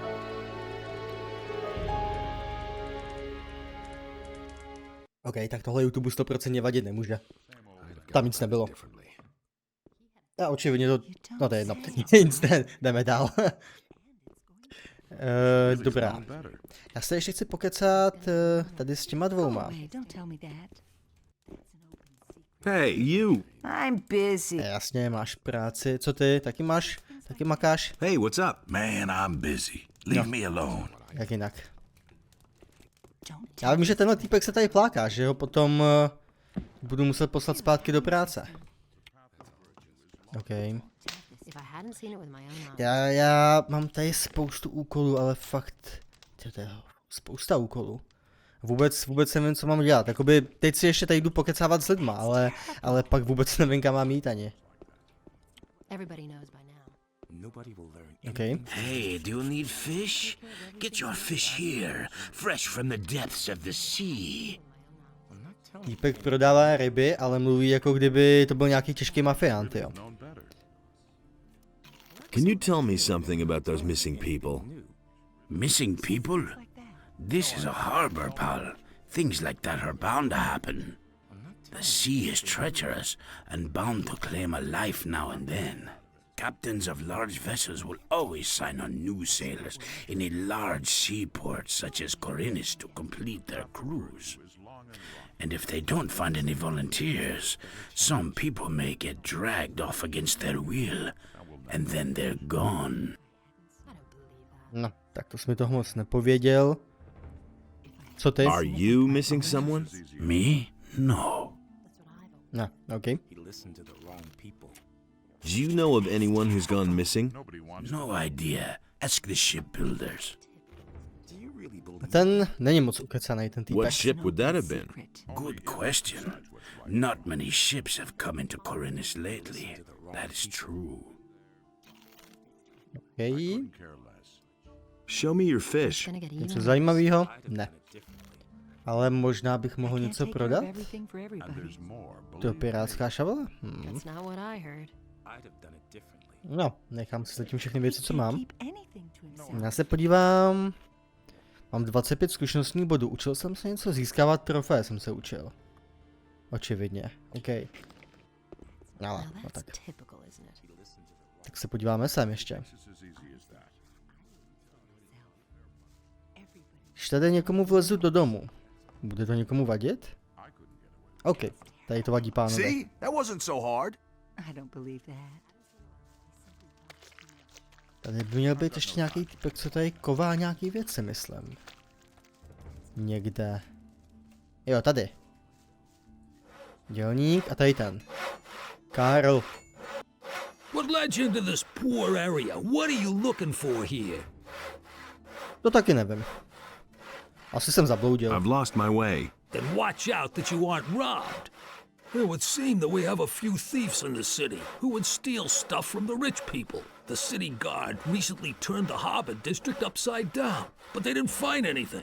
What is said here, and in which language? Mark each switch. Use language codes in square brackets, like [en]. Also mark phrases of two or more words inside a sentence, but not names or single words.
[cs] OK, tak tohle YouTube 100% vadit nemůže. Tam nic nebylo. A očividně to... No to je jedno. Nic ne, jdeme dál. Dobrá. Já se ještě chci pokecat tady s těma dvouma. [en] Hey, you! I'm busy. [cs] Jasně, máš práci. Co ty? Taky máš? Taky makáš? [en] Hey, what's up? Man, I'm busy. Leave me alone. [cs] Jak jinak? Já vím, že tenhle týpek se tady pláká, že ho potom budu muset poslat zpátky do práce. OK. Já mám tady spoustu úkolů, ale fakt... To je spousta úkolů. Vůbec nevím, co mám dělat. Jakoby teď si ještě tady jdu pokecávat s lidma, ale pak vůbec nevím, kam mám jít ani. OK. [en] Hey, do you need fish? Get your fish here, fresh from the depths of the sea. [cs] Týpek prodává ryby, ale mluví jako kdyby to byl nějaký těžký mafián, jo. [en] Can you tell me something about those missing people? Missing people? This is a harbor, pal. Things like that are bound to happen. The sea is treacherous and bound to claim a life now and then. Captains of large vessels will always sign on new sailors in a large seaport such as Corinus to complete their cruise. And if they don't find any volunteers, some people may get dragged off against their will, and then they're gone. [cs] No, tak to jsi mi toho moc nepověděl. Co ty? [en] Are you missing someone? Me? No. [cs] No, OK. [en] Do you know of anyone who's gone missing? No idea. Ask the shipbuilders. [cs] Ten není moc ukecanej, ten týpek. [en] What ship would that have been? Good question. Not many ships have come into Corinus lately. That is true. Okay. Show me your fish. Gonna get [cs] Něco [en] even. [cs] zajímavého? Ne. Ale možná bych mohl něco prodat? To pirátská šavle? [en] That's not what I heard. [cs] No, nechám si zatím všechny věci, co mám. Já se podívám. Mám 25 zkušenostních bodů. Učil jsem se něco získávat trofé, jsem se učil. Očividně. OK. Ale, no tak. Tak se podíváme sem ještě. Když tady někomu vlezu do domu, bude to někomu vadit? OK, tady to vadí pánové. [en] See? That wasn't so hard. I don't believe that. [cs] Tady by měl být ještě nějaký typek, co tady ková nějaký věci, myslím. Někde. Jo, tady. Dělník a tady ten. Karl. [en] What led you into this poor area? What are you looking for here? [cs] To taky nevím. Asi jsem zabloudil. [en] I've lost my way. Then watch out that you aren't robbed. It would seem that we have a few thieves in the city who would steal stuff from the rich people. The city guard recently turned the harbor district upside down, but they didn't find anything.